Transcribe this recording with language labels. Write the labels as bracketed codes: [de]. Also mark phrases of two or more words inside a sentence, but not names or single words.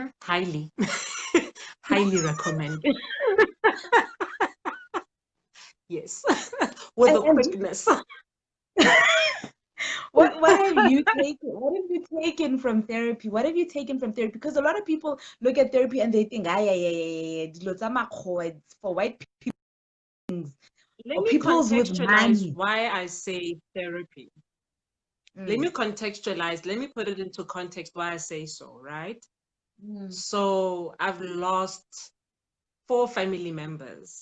[en] Highly, highly recommend. Yes, with a And quickness. what have you taken? What have you taken from therapy? What have you taken from therapy? Because a lot of people look at therapy and they think, [tn] dilo tsa makgowa, [en] it's for white people Let or me peoples with contextualize money. why I say therapy. Let me Mm, contextualize. Let me put it into context why I say so, right? mm, So I've lost 4 family members.